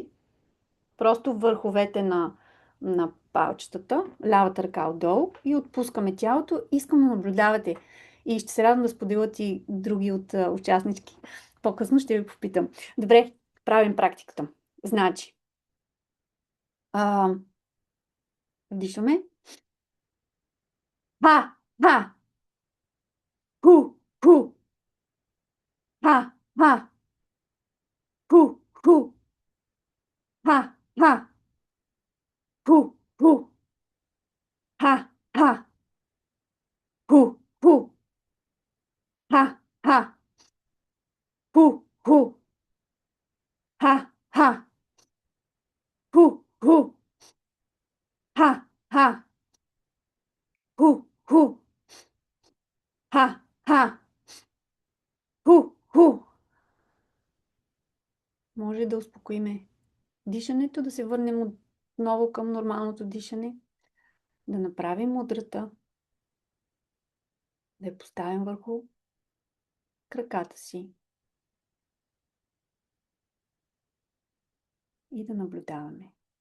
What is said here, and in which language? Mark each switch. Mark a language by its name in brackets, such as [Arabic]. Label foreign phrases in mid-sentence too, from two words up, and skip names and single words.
[Bulgarian] Просто върховете на палчетата, лявата ръка отдолу и отпускаме тялото. Искам да наблюдавате. И ще се радвам да споделят и други от участнички. По-късно ще ви попитам. Добре, правим практиката. Значи, а, вдишваме. Ха, ха, ху, ху, ха, ха, ху, ху, ха, ха, ху, ху, ха, ха, ху, ху, ха, ха, ху, ху, ха, ха, ху, ху, ха, ха, ху, ху, ха, ха, ху, ху. Може да успокоиме дишането, да се върнем отново към нормалното дишане, да направим мудрата, да я поставим върху краката си и да наблюдаваме.